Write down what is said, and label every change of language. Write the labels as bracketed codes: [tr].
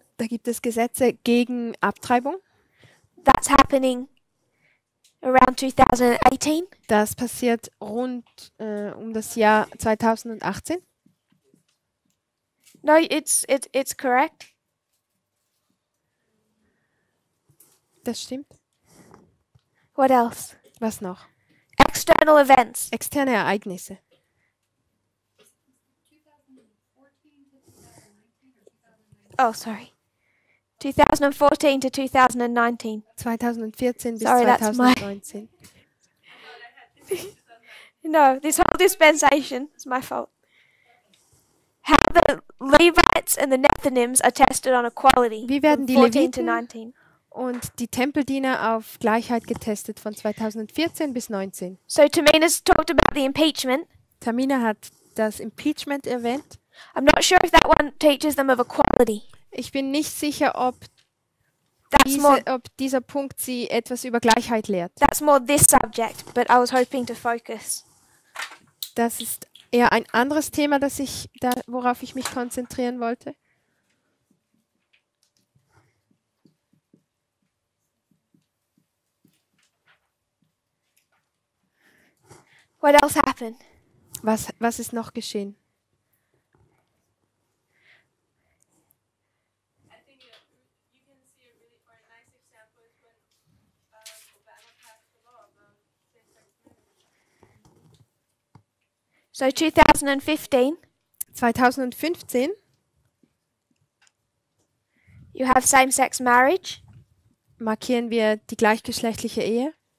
[de] Da gibt es Gesetze gegen Abtreibung. [en] That's happening around 2018. [de] Das passiert rund um das Jahr 2018. [en] No, it's correct. [de] Das stimmt. [en] What else? [de] Was noch? [en] External events. [de] Externe Ereignisse. [en] Oh, sorry. 2014 to 2019. [de] 2014 bis [en] Sorry, that's my- [de] 2019. [en] No, this whole dispensation is my fault. How the Levites and the Nethinims are tested on equality [de] Wie werden [en] from [de] die [en] 14 to [de] Leviten [en] 19. [de] und die Tempeldiener auf Gleichheit getestet von 2014 bis 19. [en] So Tamina's talked about the impeachment. [de] Tamina hat das Impeachment erwähnt. [en] I'm not sure if that one teaches them of equality. [de] Ich bin nicht sicher, ob [en] That's more [de] dieser Punkt sie etwas über Gleichheit lehrt. [en] that's more this subject, but I was hoping to focus. [de] Das ist eher ein anderes Thema, worauf ich mich konzentrieren wollte. [en] What else happened? [de] Was ist noch geschehen? [en] I think you can see a really or a nice example is when Obama passed the law about same-sex marriage. So 2015, [de] 2015 [en] you have same-sex marriage. [de] markieren wir die gleichgeschlechtliche Ehe.